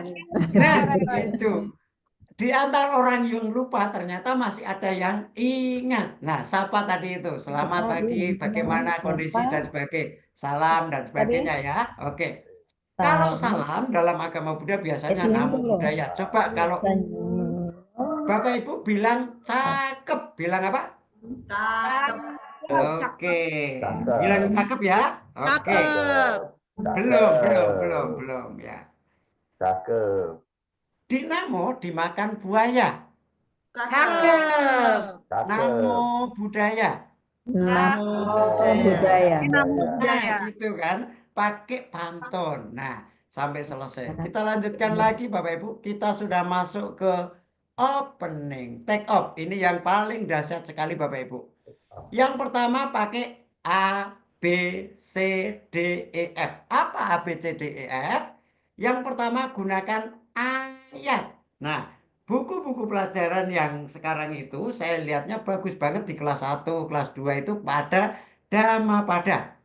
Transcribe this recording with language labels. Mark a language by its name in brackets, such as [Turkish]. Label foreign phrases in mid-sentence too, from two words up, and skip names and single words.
[Indonesian] Nah, itu. Di antara orang yang lupa ternyata masih ada yang ingat. Nah, sapa tadi itu. Selamat pagi, bagaimana kondisi dan sebagainya. Salam dan sebagainya ya. Oke. Kalau salam dalam agama Buddha biasanya [Pali] namo buddhaya. [Indonesian] Coba kalau Bapak Ibu bilang cakep, bilang apa? Cakep. Oke. Bilang cakep ya? Oke. Belum ya. Cakep. Dinamo dimakan buaya. Cakep. [Pali] Namo budaya. Namo budaya. [Indonesian] Nah, gitu kan. Pakai pantun. Nah, sampai selesai. Kita lanjutkan lagi Bapak Ibu. Kita sudah masuk ke opening. [English] Take off. [Indonesian] Ini yang paling dahsyat sekali Bapak Ibu. Yang pertama pakai A, B, C, D, E, F. Apa A, B, C, D, E, F? Yang pertama gunakan ayat. Nah, buku-buku pelajaran yang sekarang itu saya lihatnya bagus banget di kelas 1, kelas 2 itu pada Dhammapada.